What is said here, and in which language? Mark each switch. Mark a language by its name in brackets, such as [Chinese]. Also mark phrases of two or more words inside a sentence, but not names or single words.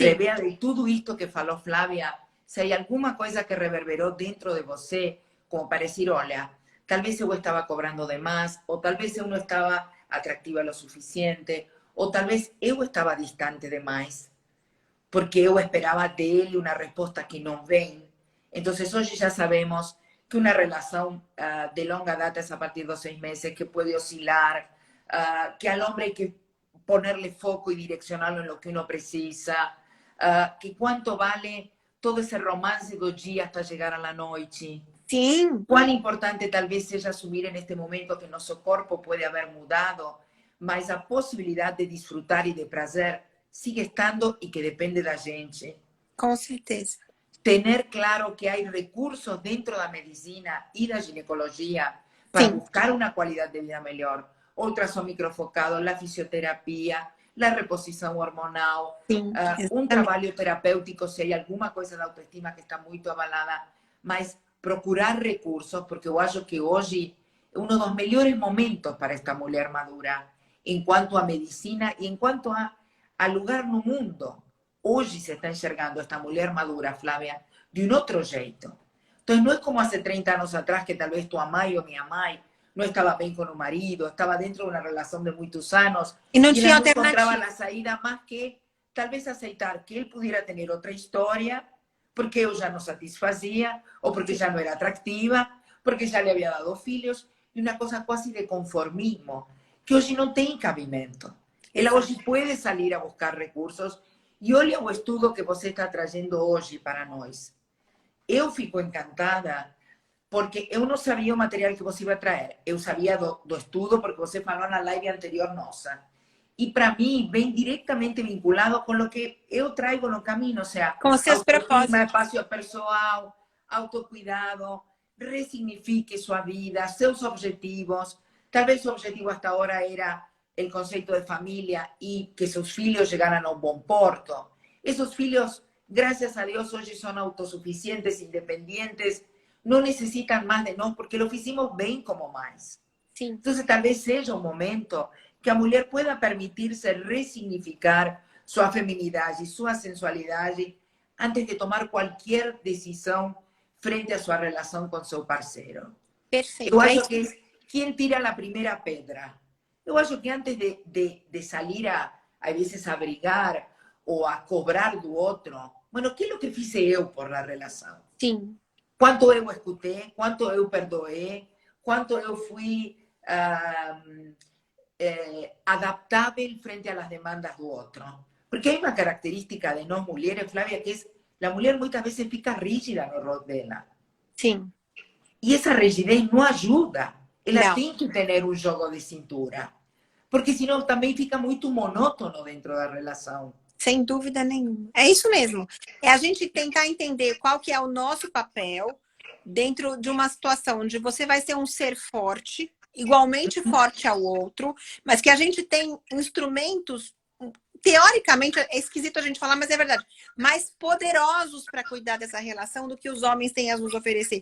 [Spanish] Revea de todo esto que falou Flávia, si hay alguna cosa que reverberó dentro de você, como para decir, olha, tal vez yo estaba cobrando de más, o tal vez yo no estaba atractiva lo suficiente, o tal vez yo estaba distante de más, porque yo esperaba de él una respuesta que no ven. Entonces hoy ya sabemos que una relación de [Portuguese] longa data [Spanish] es a partir de 6 meses, que puede oscilar, que al hombre hay que ponerle foco y direccionarlo en lo que uno precisa, que cuánto vale todo ese romance [Portuguese] do dia [Spanish] hasta llegar a la noche. Sí. Cuán importante tal vez sea asumir en este momento que nuestro cuerpo puede haber mudado, [Portuguese] mas a [Spanish] posibilidad de disfrutar y de prazer sigue estando y que depende de la gente. Con certeza. Tener claro que hay recursos dentro de la medicina y la ginecología para buscar una calidad de vida mejor. Otras son microfocados, la fisioterapia, la reposición hormonal, un trabajo terapéutico si hay alguna cosa de autoestima que está muy avalada, mas procurar recursos, porque yo acho que hoy es uno de los mejores momentos para esta mujer madura en cuanto a medicina y en cuanto a lugar [Portuguese] no mundo. [Spanish] Hoy se está enxergando esta mujer madura, Flávia, de un otro jeito. Entonces no es como hace 30 años atrás que tal vez tu amai o mi amai no estaba bien con un marido, estaba dentro de una relación de muchos años y no encontraba la salida más que tal vez aceitar que él pudiera tener otra historia, porque yo ya no satisfacía, o porque ya no era atractiva, porque ya le había dado filhos, y una cosa casi de conformismo, que hoy no tiene cabimento. Ela hoy puede salir a buscar recursos, y [Portuguese] olha o estudo que você está [Spanish] trayendo hoy [Portuguese] para nós. Eu fico encantada, porque eu não sabia o material que você iba a traer. Eu sabia do estudo, porque você falou na live anterior nossa. E para mim, vem diretamente vinculado com o que eu trago no caminho, ou seja, com seus propósitos, espaço pessoal, autocuidado, resignifique sua vida, seus objetivos. Talvez o objetivo hasta agora era o conceito de família e que seus filhos chegaram a um bom porto. Esses filhos, graças a Deus, hoje são autossuficientes, independentes, [Spanish] no necesitan más de nosotros porque lo hicimos bien como más. Sí. Entonces, tal vez sea un momento que la mujer pueda permitirse resignificar su feminidad y su sensualidad antes de tomar cualquier decisión frente a su relación con su parceiro. Perfecto. Yo acho que es quien tira la primera pedra. Yo acho que antes de salir a veces a brigar o a cobrar do otro, bueno, ¿qué es lo que hice yo por la relación? Sí. [Portuguese] Quanto eu escutei, quanto eu perdoei, quanto eu fui adaptável frente [Spanish] a las demandas [Portuguese] do outro. [Spanish] Porque hay una característica de [Portuguese] nós mulheres, [Spanish] Flávia, que es la mujer muchas veces [Portuguese] fica rígida no rol dela. [Spanish] Sí. Y esa rigidez no ayuda. [Portuguese] Ela [Spanish] No. [Portuguese] tem que [Spanish] tener un [Portuguese] jogo de cintura. Porque senão também fica muito monótono dentro da relação. Sem dúvida nenhuma. É isso mesmo. É a gente tentar entender qual que é o nosso papel dentro de uma situação onde você vai ser um ser forte, igualmente forte ao outro, mas que a gente tem instrumentos teoricamente, é esquisito a gente falar, mas é verdade, mais poderosos para cuidar dessa relação do que os homens têm a nos oferecer.